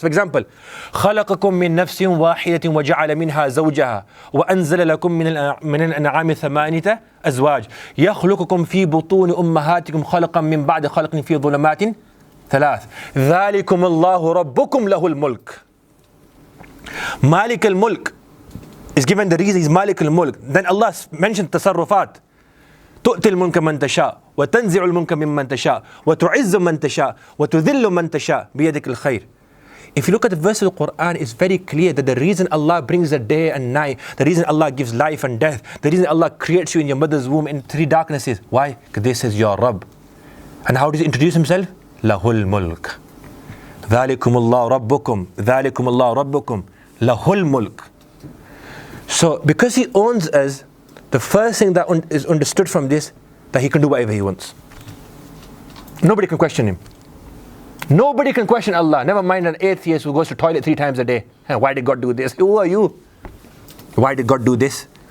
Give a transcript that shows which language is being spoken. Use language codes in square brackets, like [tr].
[en] So for example, [ar] خَلَقَكُم مِّن نَفْسٍ وَاحِدَةٍ وَجَعَلَ مِنْهَا زَوْجَهَا وَأَنزَلَ لَكُم مِّنَ الْأَنْعَامِ ثَمَانِيَةَ أَزْوَاجٍ يَخْلُقُكُم فِي بُطُونِ أُمَّهَاتِكُمْ خَلْقًا مِّن بَعْدِ خَلْقٍ فِي ظُلُمَاتٍ ثَلَاثٍ ذَلِكُمُ اللَّهُ رَبُّكُمْ لَهُ الْمُلْكُ. [en] Malik al-Mulk is given the reason He's Malik al-Mulk. Then Allah mentioned tasarrufat. [ar] تؤتي الملك من تشاء وتنزع الملك ممن تشاء وتعز من تشاء وتذل من تشاء بيدك الخير. [en] If you look at the verse of the Quran, it's very clear that the reason Allah brings the day and night, the reason Allah gives life and death, the reason Allah creates you in your mother's womb in three darknesses. Why? Because this is your Rabb. And how does He introduce Himself? Lahul mulk. [ar] ذَلِكُمُ اللَّهُ رَبُّكُمْ ذَلِكُمُ اللَّهُ رَبُّكُمْ lahul mulk. [en] So because He owns us, the first thing that is understood from this, that He can do whatever He wants. Nobody can question Him. Nobody can question Allah. Never mind an atheist who goes to toilet 3 times a day. Why did God do this? Who are you? Why did God do this?